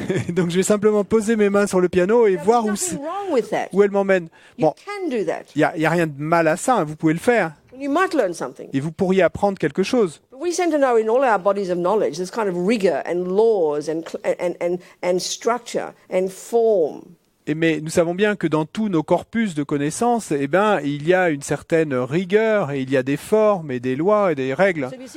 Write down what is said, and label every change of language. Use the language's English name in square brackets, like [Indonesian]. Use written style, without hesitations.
[French] Donc, je vais simplement poser mes mains sur le piano et voir où elle m'emmène. Bon, il n'y a rien de mal à ça, hein, vous pouvez le faire. Et vous pourriez apprendre quelque chose. [English] We seem to know in all our bodies of knowledge there's kind of rigor and laws and structure and form. [French] Mais nous savons bien que dans tous nos corpus de connaissances, eh ben, il y a une certaine rigueur et il y a des formes et des lois et des règles.